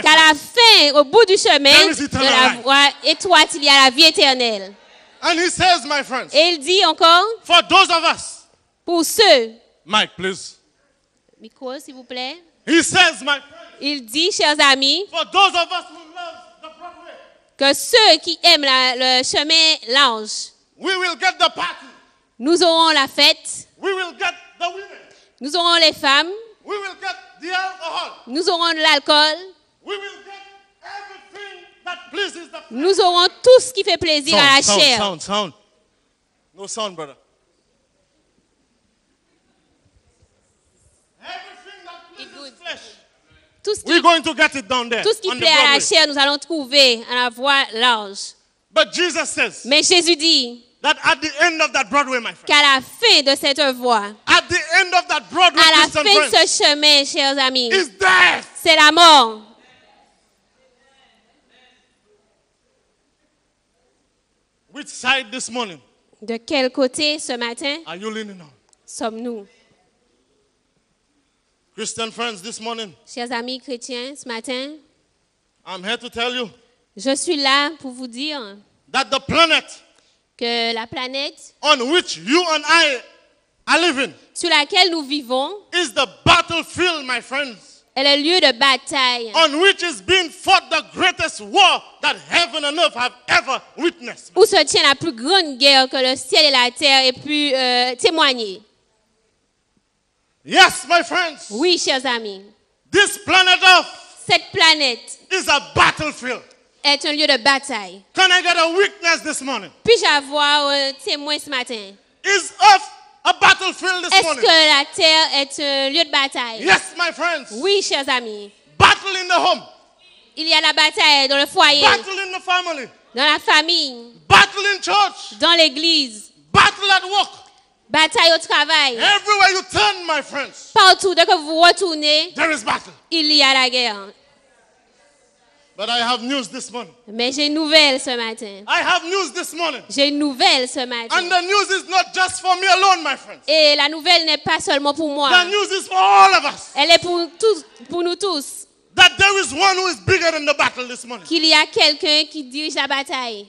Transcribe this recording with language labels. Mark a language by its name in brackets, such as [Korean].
[French] qu'à [English] friends, [French] la fin, au bout du chemin [English] There is [French] de [English] eternal [French] la [English] life. [French] voie étroite, il y a la vie éternelle. [English] and he says, my friends, [French] Et il dit encore, [English] for those of us, [French] pour ceux, [English] Mike, please. [French] micro s'il vous plaît, [English] He says, my friends, [French] il dit, chers amis, [English] for those of us who love the broad way, [French] que ceux qui aiment le chemin large, [English] we will get the party. [French] nous aurons la fête, [English] We will get the women. [French] nous aurons les femmes, [English] We will get the alcohol. [French] nous aurons de l'alcool, [English] We will get everything that pleases the flesh. [French] nous aurons tout ce qui fait plaisir à la chair. [English] Sound. No sound, brother. Everything that pleases Good. flesh. [French] Tout ce qui, [English] We're going to get it down there. [French] tout ce qui [English] On the [French] plaît à la [English] Broadway. [French] chair, nous allons trouver à la voie large. [English] But Jesus says [French] Mais Jésus dit [English] that at the end of that Broadway, my friend, [French] qu'à la fin de cette voie, [English] at the end of that Broadway, [French] à la [English] Christian [French] fin de [English] friends, [French] ce chemin, chers amis, [English] is death. [French] c'est la mort. [English] Which side this morning [French] De quel côté ce matin [English] are you leaning on? [French] sommes-nous? [English] Christian friends, this morning, [French] Chers amis chrétiens, ce matin, [English] I'm here to tell you [French] je suis là pour vous dire [English] that the planet [French] que la planète [English] on which you and I are living [French] sur laquelle nous vivons [English] is the battlefield, my friends, [French] est le lieu de bataille [English] on which is being fought the greatest war that heaven and earth have ever witnessed. [French] où se tient la plus grande guerre que le ciel et la terre aient pu témoigner. [English] Yes, my friends, [French] Oui, chers amis, [English] this planet Earth [French] cette planète [English] is a battlefield. [French] est un lieu de bataille. [English] Can I get a witness this morning? [French] Puis-je avoir un témoin ce matin? [English] Is Earth a battlefield this [French] Est-ce [English] morning? [French] que la terre est un lieu de bataille? [English] Yes, my friends. [French] Oui, chers amis. [English] Battle in the home, [French] Il y a la bataille dans le foyer, [English] battle in the family, [French] dans la famille, [English] battle in church, [French] dans l'église, [English] battle at work. [French] bataille au travail. [English] Everywhere you turn, my friends, [French] Partout, dès que vous retournez, [English] there is battle. [French] il y a la guerre. [English] But I have news this morning. [French] Mais j'ai une nouvelle ce matin. [English] I have news this morning. [French] J'ai une nouvelle ce matin. [English] And the news is not just for me alone, my friends. [French] Et la nouvelle n'est pas seulement pour moi. [English] The news is for all of us. [French] Elle est pour nous tous. [English] That there is one who is bigger than the battle this morning. [French] Qu'il y a quelqu'un qui dirige la bataille.